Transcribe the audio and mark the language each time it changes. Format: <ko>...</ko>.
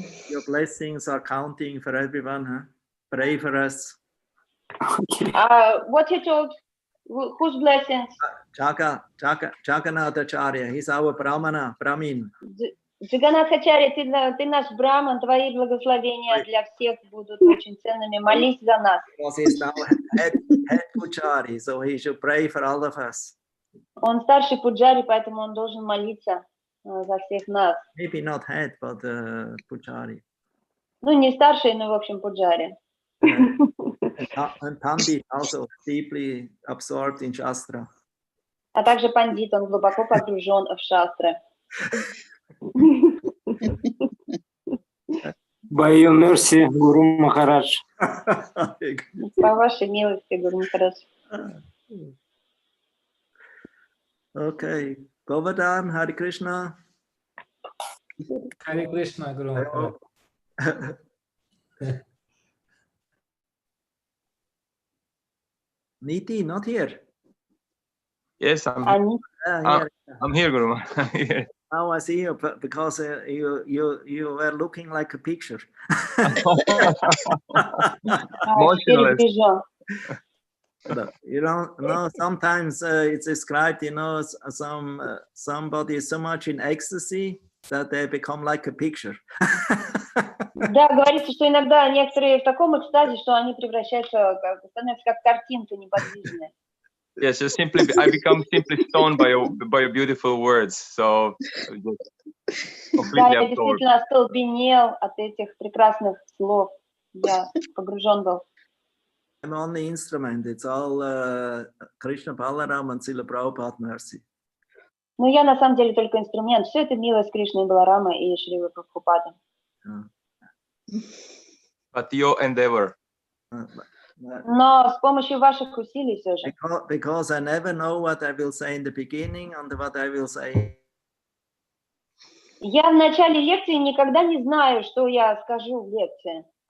<en>Your blessings are counting for everyone, huh? Pray for us. What you told? Whose blessings? Jagannatacharya, he's our Brahmin.</en> <ru>Джаганатхачарья, ты наш браман, твои благословения для всех будут очень ценными. Молись за нас.</ru> <en>Because he's now head Pujari, so he should pray for all of us.</en> <ru>Он старший пуджари, поэтому он должен молиться за всех нас.</ru> <en>Maybe not head, but Pujari.</en> <ru>Ну, не старший, но, в общем, пуджари.</ru> <en>And Pandit also deeply absorbed in Shastra.</en> <ru>А также пандит, он глубоко погружен в шастры.</ru> <en>By your mercy, Guru Maharaj.</en> <ru>По вашей милости, Гуру Махарадж.</ru> <en>Okay, Govardhan, Hare Krishna. Hare Krishna, Guru Maharaj. Niti, not here. Yes, I'm here, Guru Maharaj. Now I see you because you were looking like a picture. Motionless. You know, sometimes it's described, you know, somebody is so much in ecstasy that they become like a picture.</en> <ru>Да, говорится, что иногда некоторые в таком экстазе, что они превращаются, становятся как картинка неподвижная.</ru> <en>Yes, just simply, I become simply stoned by your beautiful words. So</en> <ru>Да, я действительно остолбенел от этих прекрасных слов. Я погружен был.</ru> <en>I'm on the instrument. It's all Krishna Balaram and Srila Prabhupada mercy.</en> <ru>Но я на самом деле только инструмент. Все это милость Кришны Баларама и Шрилы Прабхупады.</ru> <en>But your endeavor.</en> <ru>Но с помощью ваших усилий все же.</ru> <en>Because I never know what I will say in the beginning and what I will say.</en> <ru>Я в начале лекции никогда не знаю, что я скажу в лекции.</ru>